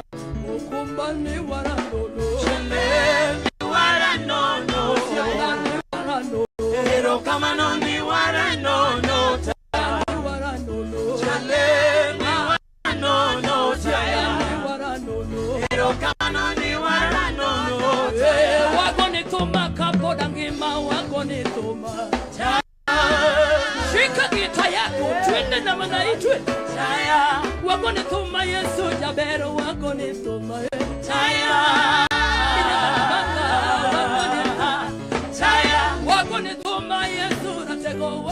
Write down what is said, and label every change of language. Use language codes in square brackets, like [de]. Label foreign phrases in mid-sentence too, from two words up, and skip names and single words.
[luo] Okumba ni wara no. Ni wara no. Ero kama no ni wara no. Ni wara no. Chale ni wara no. Ni wara no. Ero kama no ni wara no. Wako ni tuma kapo dangima wako ni tuma. [sw] Shika gita yako twende na manaitwe. [luo] Wako ni tuma Yesu jabero wako ni tuma. Wako ni tuma Yesu natego.